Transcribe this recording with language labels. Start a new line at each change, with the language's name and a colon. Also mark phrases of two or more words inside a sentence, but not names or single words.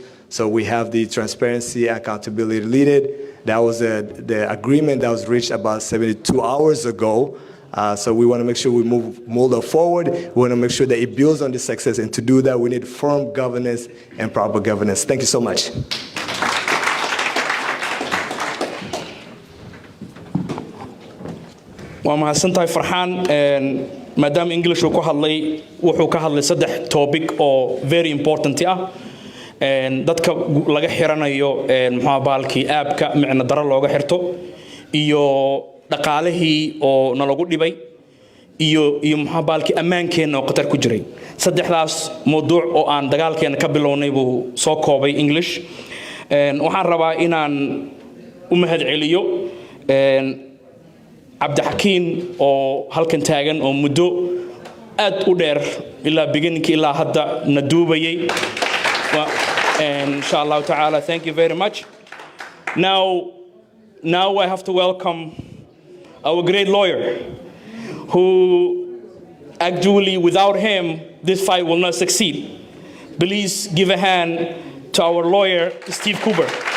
English: So we have the transparency and accountability needed. That was the agreement that was reached about 72 hours ago. So we want to make sure we move Mulda forward. We want to make sure that it builds on this success. And to do that, we need firm governance and proper governance. Thank you so much.
Somali: waa mahadsantahay farxaan maadaama english uu ku hadlay wuxuu ka hadlay saddex topic oo
English: very important
Somali: ah dadka laga xiranayo muxuu baalkii aabka micna daro looga xirto iyo dhaqaalihii oo nalagu dhibay iyo muxuu baalkii ammaankeenna oo qatar ku jiray saddexdaas mowduuc oo aan dagaalkeena ka bilownay buu soo koobay English waxaan rabaa inaan u mahad celiyo Cabdixakiin oo halkan taagan oo muddo aad u dheer ilaa beginning ilaa hadda na duubayay
Arabic: inshallah ta'ala
English: thank you very much now I have to welcome our great lawyer who actually without him this fight will not succeed please give a hand to our lawyer Steve Cooper.